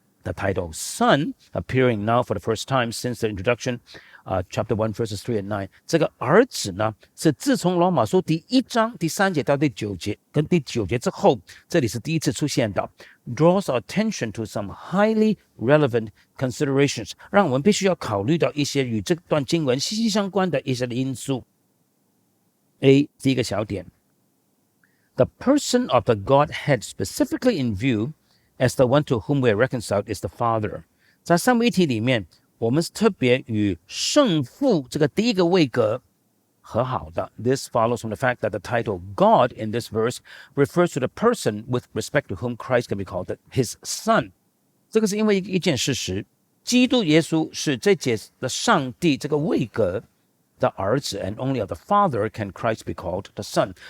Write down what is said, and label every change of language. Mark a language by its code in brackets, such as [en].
[en] The title son appearing now for the first time since the introduction。Chapter 1, verses 3 and 9， [zh] 這個兒子呢，是自從羅馬書第1章第3節到第9節，跟第9節之後，這裡是第一次出現的。 [en] Draws our attention to some highly relevant considerations， [zh] 讓我們必須要考慮到一些與這段經文息息相關的一些的因素。 [en] A， [zh] 第一個小點 [en] ，the person of the Godhead specifically in view as the one to whom we are reconciled is the Father。 [zh] 在三位一體裡面。我們是特別與聖父這個第一個位格和好的。 [en] This follows from the fact that the title God in this verse refers to the person with respect to whom Christ can be called his son。 [zh] 這個是因為一件事實，基督耶穌是這節的上帝這個位格的兒子 ， [en] and only of the Father can Christ be called the son。